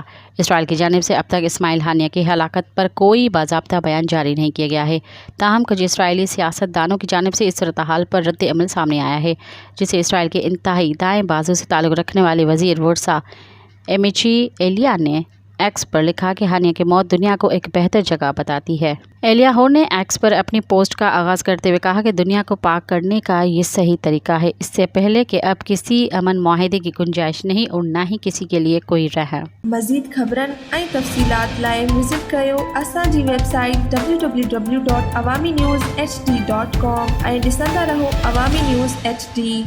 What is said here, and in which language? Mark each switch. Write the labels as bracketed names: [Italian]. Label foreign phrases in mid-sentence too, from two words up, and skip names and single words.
[Urdu] اسرائیل کی جانب سے اب تک اسماعیل ہانیہ کی ہلاکت پر کوئی باضابطہ بیان جاری نہیں کیا گیا ہے، تاہم کچھ اسرائیلی سیاست دانوں کی جانب سے اس صورتحال پر رد عمل سامنے آیا ہے، جسے اسرائیل کے انتہائی دائیں بازو سے تعلق رکھنے والے وزیر ورثہ ایمیچی ایلیا نے ایکس پر لکھا کہ ہانیہ کی موت دنیا کو ایک بہتر جگہ بتاتی ہے۔ ایلیاہو نے ایکس پر اپنی پوسٹ کا آغاز کرتے ہوئے کہا کہ دنیا کو پاک کرنے کا یہ صحیح طریقہ ہے، اس سے پہلے کہ اب کسی امن معاہدے کی گنجائش نہیں اور نہ ہی کسی کے لیے کوئی رہا۔ [Sindhi] مزید خبرن ऐं तफ़सीलात लाइ विज़िट कयो असांजी वेबसाइट www.awamiNewsHD.com ऐं ॾिसंदा रहो अवामी न्यूज़ HD।